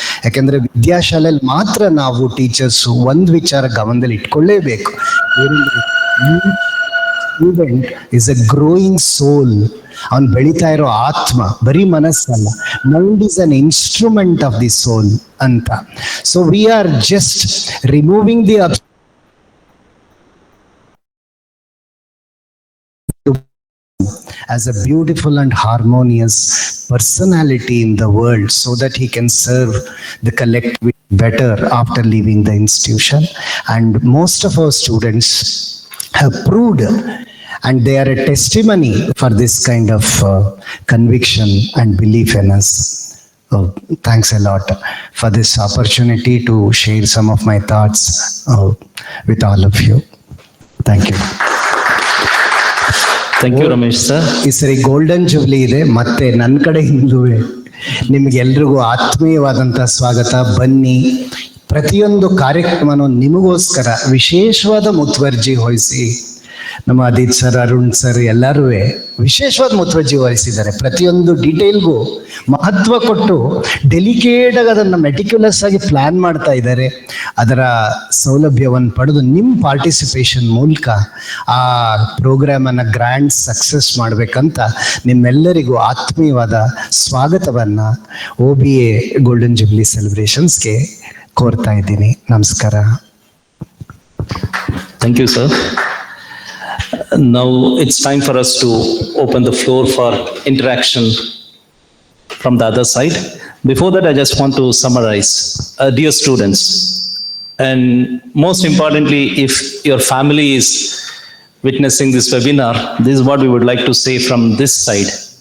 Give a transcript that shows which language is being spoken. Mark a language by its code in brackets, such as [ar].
[kn] ಯಾಕಂದ್ರೆ ವಿದ್ಯಾಶಾಲೆಯಲ್ಲಿ ಮಾತ್ರ ನಾವು ಟೀಚರ್ಸು ಒಂದು ವಿಚಾರ ಗಮನದಲ್ಲಿ ಇಟ್ಕೊಳ್ಳೇಬೇಕು, [en] Student is a growing soul. [kn] ಅವನು ಬೆಳೀತಾ ಇರೋ ಆತ್ಮ, ಬರೀ ಮನಸ್ಸಲ್ಲ, [en] mind is an instrument of the soul [kn] ಅಂತ. [en] So we are just removing the as a beautiful and harmonious personality in the world, so that he can serve the collective better after leaving the institution. And most of our students have proved, and they are a testimony for this kind of conviction and belief in us. Thanks a lot for this opportunity to share some of my thoughts with all of you. Thank you. Thank you, Ramesh sir. [kn] ಈ ಸರಿ golden jubilee ಇದೆ, ಮತ್ತೆ ನನ್ನ ಕಡೆಯಿಂದಲೂ ನಿಮ್ಗೆಲ್ರಿಗೂ ಆತ್ಮೀಯವಾದಂಥ ಸ್ವಾಗತ. ಬನ್ನಿ, ಪ್ರತಿಯೊಂದು ಕಾರ್ಯಕ್ರಮನೂ ನಿಮಗೋಸ್ಕರ ವಿಶೇಷವಾದ ಮುತುವರ್ಜಿ ವಹಿಸಿ ನಮ್ಮ ಅದಿತ್ ಸರ್, ಅರುಣ್ ಸರ್ ಎಲ್ಲರೂ ವಿಶೇಷವಾದ ಮುತುವರ್ಜಿ ವಹಿಸಿದ್ದಾರೆ. ಪ್ರತಿಯೊಂದು ಡೀಟೇಲ್ಗೂ ಮಹತ್ವ ಕೊಟ್ಟು ಡೆಲಿಕೇಟ್ ಆಗಿ ಅದನ್ನು ಮೆಟಿಕ್ಯುಲಸ್ ಆಗಿ ಪ್ಲಾನ್ ಮಾಡ್ತಾ ಇದ್ದಾರೆ. ಅದರ ಸೌಲಭ್ಯವನ್ನು ಪಡೆದು ನಿಮ್ಮ ಪಾರ್ಟಿಸಿಪೇಷನ್ ಮೂಲಕ ಆ ಪ್ರೋಗ್ರಾಮನ್ನು ಗ್ರ್ಯಾಂಡ್ ಸಕ್ಸಸ್ ಮಾಡಬೇಕಂತ ನಿಮ್ಮೆಲ್ಲರಿಗೂ ಆತ್ಮೀಯವಾದ ಸ್ವಾಗತವನ್ನು OBA ಗೋಲ್ಡನ್ ಜುಬ್ಲಿ ಸೆಲೆಬ್ರೇಷನ್ಸ್ಗೆ ಕೋರ್ತಾ ಇದ್ದೀನಿ. ನಮಸ್ಕಾರ. [en] Thank you, sir. Now it's time for us to open the floor for interaction from the other side. Before that, I just want to summarize. Dear students, and most importantly, if your family is witnessing this webinar, this is what we would like to say from this side.